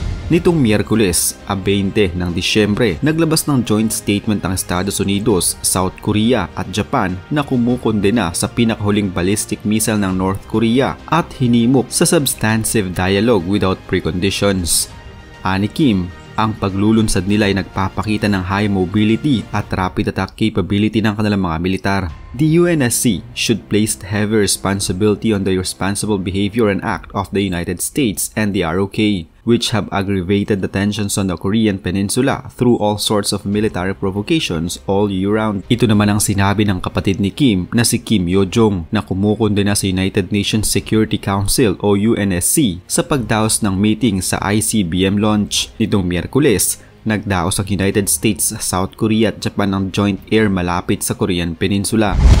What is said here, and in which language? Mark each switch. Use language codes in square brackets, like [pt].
[tl] Nitong Miyerkules, 20 ng Disyembre, naglabas ng joint statement ng Estados Unidos, South Korea at Japan na kumukondena sa pinakahuling ballistic missile ng North Korea at hinimok sa [en] substantive dialogue without preconditions. [tl] Ani Kim, ang paglulunsad nila ay nagpapakita ng [en] high mobility [tl] at [en] rapid attack capability [tl] ng kanilang mga militar. [en] The UNSC should place heavy responsibility on the irresponsible behavior and act of the United States and the ROK, which have aggravated the tensions on the Korean Peninsula through all sorts of military provocations all year round. [tl] Ito naman ang sinabi ng kapatid ni Kim na si Kim Yo-jong na kumukondena sa United Nations Security Council o UNSC sa pagdaos ng meeting sa ICBM launch. Nitong Miyerkules, nagdaos ang United States, South Korea at Japan ng joint air malapit sa Korean Peninsula.